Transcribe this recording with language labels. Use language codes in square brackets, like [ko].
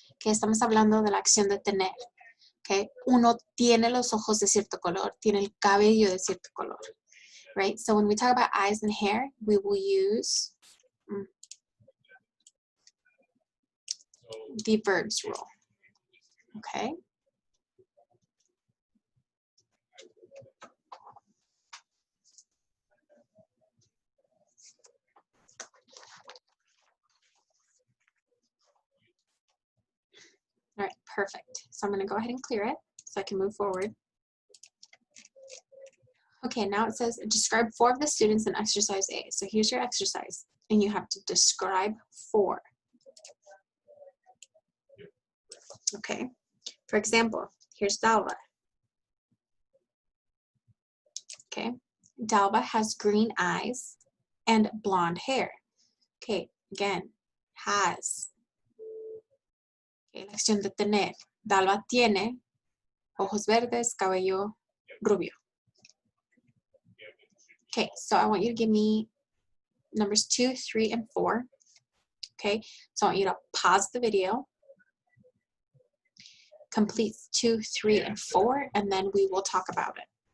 [es] Que estamos hablando de la acción de tener. Okay? Uno tiene los ojos de cierto color, tiene el cabello de cierto color. [en] Right? So when we talk about eyes and hair, we will use the verbs rule. Okay? All right, perfect. So I'm going to go ahead and clear it so I can move forward. Okay, now it says describe 4 of the students in exercise A. So here's your exercise, and you have to describe 4. Okay, for example, here's Dalva. Okay, Dalva has green eyes and blonde hair. Okay, again, has. Okay, [es] la acción de tener. Dalva tiene ojos verdes, cabello rubio. [en] Okay, so I want you to give me numbers 2, 3, and 4. Okay, so I want you to pause the video, complete 2, 3, and 4, and then we will talk about it.